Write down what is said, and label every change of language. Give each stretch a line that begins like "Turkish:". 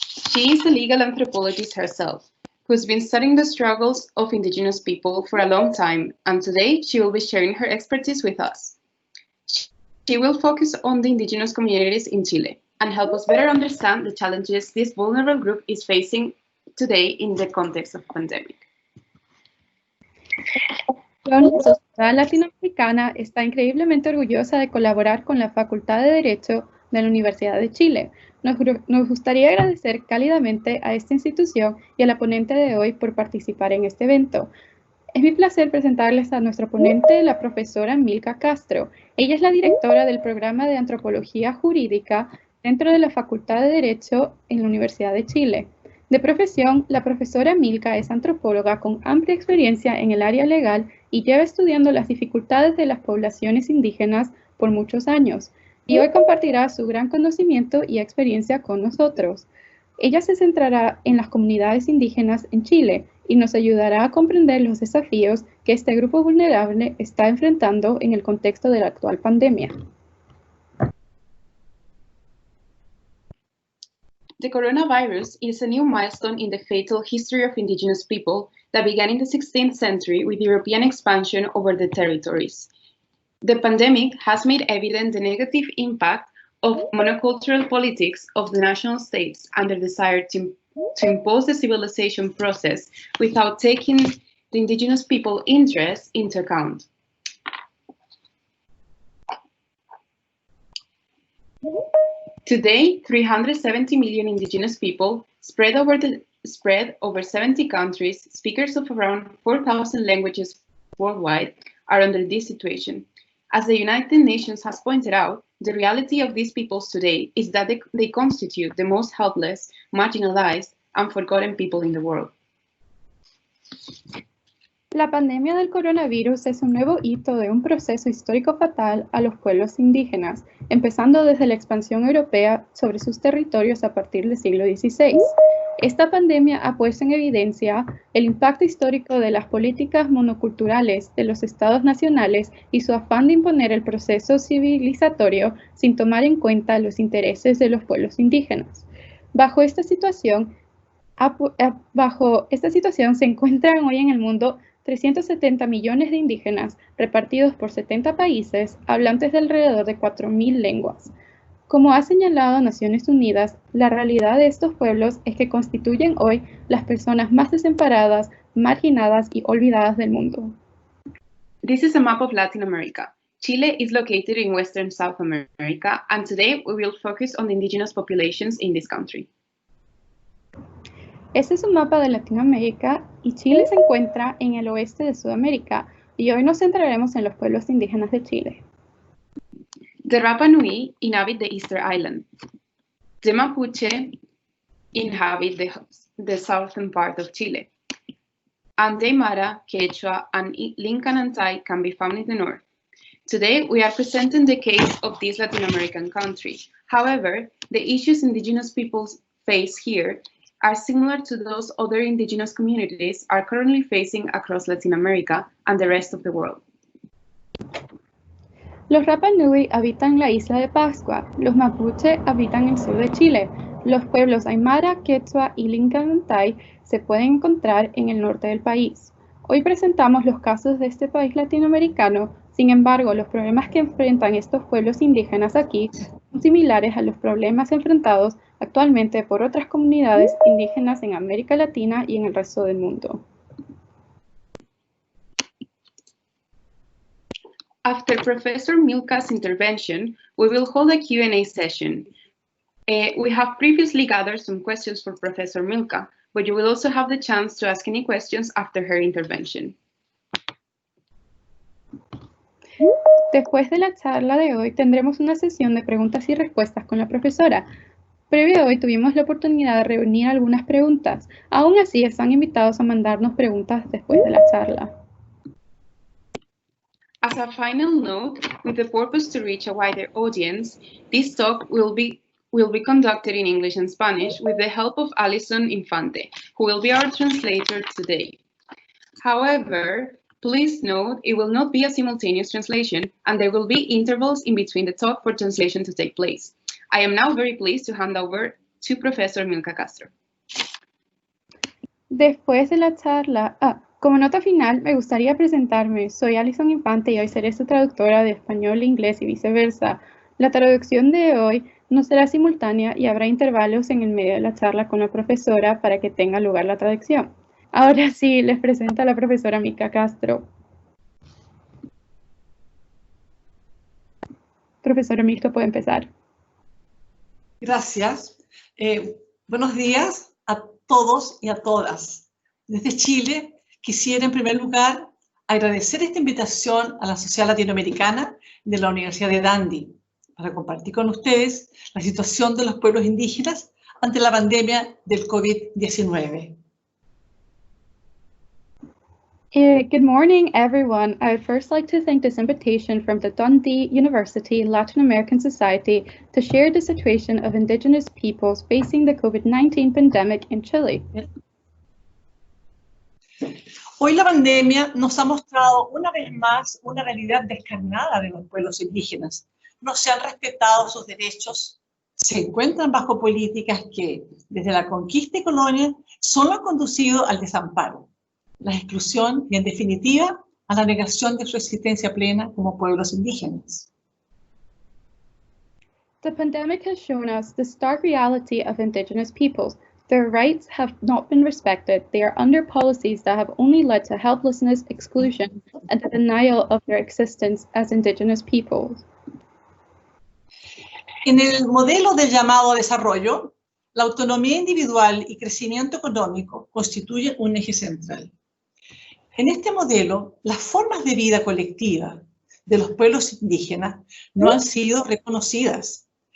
English: She is a legal anthropologist herself, who's been studying the struggles of Indigenous people for a long time, and today she will be sharing her expertise with us. She will focus on the Indigenous communities in Chile and help us better understand the challenges this vulnerable group is facing today in the context of pandemic.
Spanish: La sociedad latinoamericana está increíblemente orgullosa de colaborar con la Facultad de Derecho de la Universidad de Chile. Nos gustaría agradecer cálidamente a esta institución y a la ponente de hoy por participar en este evento. Es mi placer presentarles a nuestra ponente, la profesora Milka Castro. Ella es la directora del programa de Antropología Jurídica dentro de la Facultad de Derecho en la Universidad de Chile. De profesión, la profesora Milka es antropóloga con amplia experiencia en el área legal y lleva estudiando las dificultades de las poblaciones indígenas por muchos años, y hoy compartirá su gran conocimiento y experiencia con nosotros. Ella se centrará en las comunidades indígenas en Chile y nos ayudará a comprender los desafíos que este grupo vulnerable está enfrentando en el contexto de la actual pandemia.
English: The coronavirus is a new milestone in the fatal history of Indigenous people that began in the 16th century with European expansion over the territories. The pandemic has made evident the negative impact of monocultural politics of the national states and their desire to impose the civilization process without taking the Indigenous people's interests into account. Today, 370 million Indigenous people spread over 70 countries, speakers of around 4,000 languages worldwide, are under this situation. As the United Nations has pointed out, the reality of these peoples today is that they constitute the most helpless, marginalized, and forgotten people in the world.
Spanish: La pandemia del coronavirus es un nuevo hito de un proceso histórico fatal a los pueblos indígenas, empezando desde la expansión europea sobre sus territorios a partir del siglo XVI. Esta pandemia ha puesto en evidencia el impacto histórico de las políticas monoculturales de los estados nacionales y su afán de imponer el proceso civilizatorio sin tomar en cuenta los intereses de los pueblos indígenas. Bajo esta situación se encuentran hoy en el mundo 370 millones de indígenas repartidos por 70 países, hablantes de alrededor de 4.000 lenguas. Como ha señalado Naciones Unidas, la realidad de estos pueblos es que constituyen hoy las personas más desamparadas, marginadas y olvidadas del mundo.
English: This is a map of Latin America. Chile is located in Western South America, and today we will focus on the indigenous populations in this country.
Spanish: Este es un mapa de Latinoamérica y Chile se encuentra en el oeste de Sudamérica, y hoy nos centraremos en los pueblos indígenas de Chile.
English: The Rapa Nui inhabit the Eastern Island. The Mapuche inhabit the southern part of Chile. And the Aymara, Quechua, and Lincanantay can be found in the north. Today, we are presenting the case of this Latin American country. However, the issues indigenous peoples face here are similar to those other indigenous communities are currently facing across Latin America and the rest of the world.
Spanish: Los Rapa Nui habitan la isla de Pascua, los Mapuche habitan el sur de Chile, los pueblos Aymara, Quechua y Lincanantay se pueden encontrar en el norte del país. Hoy presentamos los casos de este país latinoamericano, sin embargo, los problemas que enfrentan estos pueblos indígenas aquí son similares a los problemas enfrentados actualmente por otras comunidades indígenas en América Latina y en el resto del mundo.
English: After Professor Milka's intervention, we will hold a Q&A session. We have previously gathered some questions for Professor Milka, but you will also have the chance to ask any questions after her intervention.
Spanish: Después de la charla de hoy, tendremos una sesión de preguntas y respuestas con la profesora. Previo a hoy tuvimos la oportunidad de reunir algunas preguntas. Aún así, están invitados a mandarnos preguntas después de la charla.
English: As a final note, with the purpose to reach a wider audience, this talk will be conducted in English and Spanish with the help of Alison Infante, who will be our translator today. However, please note it will not be a simultaneous translation, and there will be intervals in between the talk for translation to take place. I am now very pleased to hand over to Professor Milka Castro.
Spanish: Después de la charla, como nota final, me gustaría presentarme. Soy Alison Infante y hoy seré su traductora de español a inglés y viceversa. La traducción de hoy no será simultánea y habrá intervalos en el medio de la charla con la profesora para que tenga lugar la traducción. Ahora sí, les presento a la profesora Milka Castro. Profesora Milka, puede empezar. Gracias. Buenos días a todos y a todas. Desde Chile, quisiera en primer lugar agradecer esta invitación a la Sociedad Latinoamericana de la Universidad de Dundee para compartir con ustedes la situación de los pueblos indígenas ante la pandemia del COVID-19.
English: Good morning, everyone. I would first like to thank this invitation from the Dundee University Latin American Society to share the situation of Indigenous peoples facing the COVID-19 pandemic in Chile.
Spanish: Hoy la pandemia nos ha mostrado una vez más una realidad descarnada de los pueblos indígenas. No se han respetado sus derechos, se encuentran bajo políticas que, desde la conquista y colonia, solo han conducido al desamparo, la exclusión y, en definitiva, a la negación de su existencia plena como pueblos indígenas.
English: The pandemic has shown us the stark reality of Indigenous peoples. Their rights have not been respected. They are under policies that have only led to helplessness, exclusion, and the denial of their existence as Indigenous peoples.
Spanish: En el modelo del llamado desarrollo, la autonomía individual y crecimiento económico constituyen un eje central. En este modelo, las formas de vida colectiva de los pueblos indígenas no han sido reconocidas.